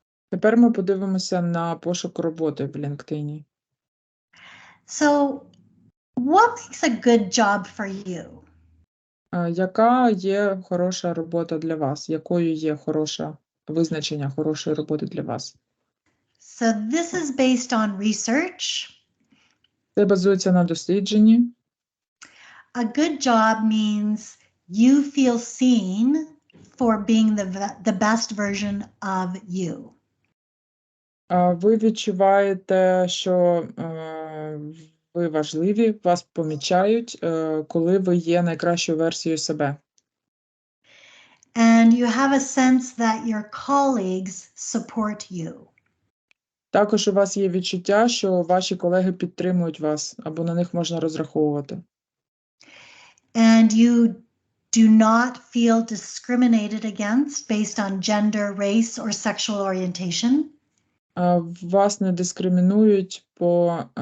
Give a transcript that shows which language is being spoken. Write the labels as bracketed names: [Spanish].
[Ukrainian] Тепер ми подивимося на пошук роботи в LinkedIn. [English] So what makes a good job for you? [Ukrainian] Яка є хороша робота для вас? Якою є хороше визначення хорошої роботи для вас? [English] So this is based on research. [Ukrainian] Це базується на дослідженні. [English] A good job means you feel seen for being the best version of you. [Ukrainian] Ви відчуваєте, що ви важливі, вас помічають, коли ви є найкращою версією себе. [English] And you have a sense that your colleagues support you. [Ukrainian] Також у вас є відчуття, що ваші колеги підтримують вас, або на них можна розраховувати. [English] And you do not feel discriminated against based on gender, race, or sexual orientation. [Ukrainian] Вас не дискримінують по